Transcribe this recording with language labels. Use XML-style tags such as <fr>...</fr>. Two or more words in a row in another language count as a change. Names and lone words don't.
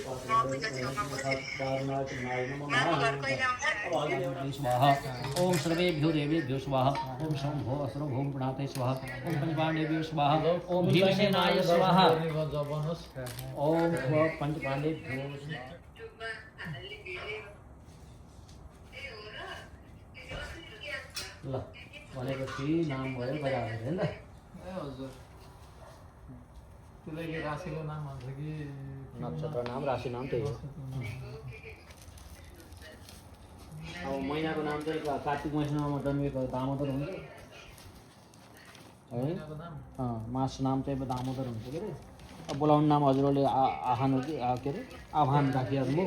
<sa>ओम सर्वेभ्यो देवेभ्यो स्वाहा ओम शंभो असुरभो प्रणते स्वाहा ओम पंचपाण्डेभ्यो स्वाहा ओम भीमसेनाय स्वाहा ओम पंचपाण्डेभ्यो</sa> <ne>ल भनेपछि नाम भयो बजाएर हेर्नु त त्यसलाई राशिको नाम भन्छ कि नक्षत्र नाम राशि नाम त्यही हो अब महिनाको नाम चाहिँ कार्तिक महिनामा जन्मिएको दामोदर हुन्छ है मास नाम चाहिँ दामोदर हुन्छ के अरे अब बोलाउने नाम हजुरहरूले आह्वान हो कि के अरे आह्वान राखिहाल्नु</ne>